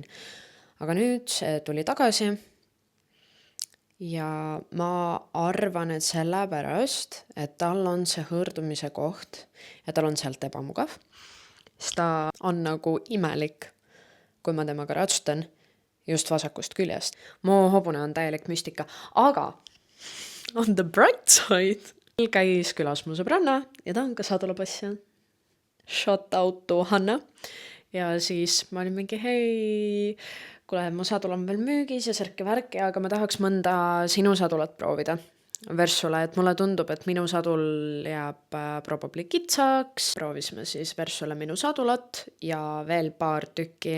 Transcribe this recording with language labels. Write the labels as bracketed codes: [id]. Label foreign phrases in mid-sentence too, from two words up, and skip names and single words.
[et] Aga nüüd see tuli tagasi ja ma arvan, et sellepärast, et tal on see hõõrdumise koht ja tal on sealt ebamugav. Siis ta on nagu imelik, kui ma temaga ratsutan just vasakust küljest. Mu hobune on täielik müstika, aga [en] on the bright side. [et] Käis külas mu sõbranna ja ta on ka sadulapassja. [en] Shout out to Hanna. [et] Ja siis ma olin mingi, hei, kuule, mu sadul on veel müügis ja särki-värki, aga ma tahaks mõnda sinu sadulat proovida. Versule, et mulle tundub, et minu sadul jääb probably kitsaks. Proovisime siis Versule minu sadulat ja veel paar tükki.